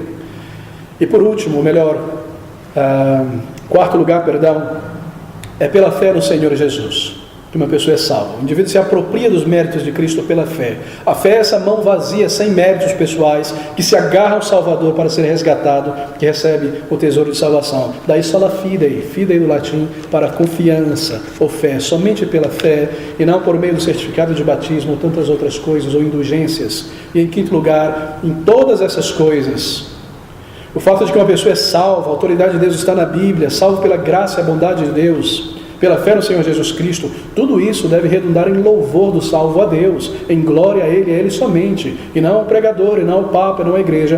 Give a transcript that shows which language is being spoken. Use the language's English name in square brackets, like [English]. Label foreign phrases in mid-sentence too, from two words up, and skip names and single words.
[Portuguese] E por último, ou melhor, quarto lugar, é pela fé no Senhor Jesus. que uma pessoa é salva. O indivíduo se apropria dos méritos de Cristo pela fé. A fé é essa mão vazia, sem méritos pessoais, que se agarra ao Salvador para ser resgatado, que recebe o tesouro de salvação. Daí [Latin] sola fidei, [Portuguese] fidei do latim, para confiança ou fé, somente pela fé, e não por meio do certificado de batismo ou tantas outras coisas, ou indulgências. E em quinto lugar, em todas essas coisas, o fato de que uma pessoa é salva, a autoridade de Deus está na Bíblia, salvo pela graça e a bondade de Deus, pela fé no Senhor Jesus Cristo, tudo isso deve redundar em louvor do salvo a Deus, em glória a Ele somente, e não ao pregador, e não ao Papa, e não à igreja.